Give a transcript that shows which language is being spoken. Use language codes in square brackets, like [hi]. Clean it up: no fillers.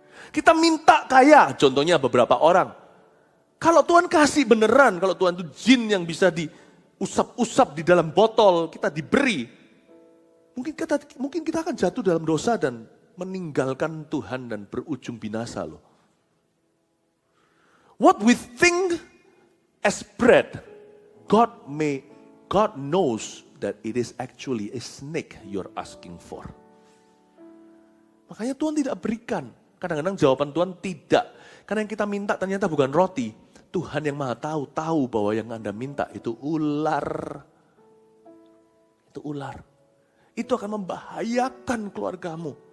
[id] Kita minta kaya, contohnya beberapa orang. Kalau Tuhan kasih beneran, kalau Tuhan itu jin yang bisa diusap-usap di dalam botol, kita diberi. Mungkin kita akan jatuh dalam dosa dan meninggalkan Tuhan dan berujung binasa loh. [en] What we think as bread, God knows that it is actually a snake you're asking for. [id] Makanya Tuhan tidak berikan. Kadang-kadang jawaban Tuhan tidak. Karena yang kita minta ternyata bukan roti. Tuhan yang maha tahu bahwa yang Anda minta itu ular. Itu ular. Itu akan membahayakan keluargamu.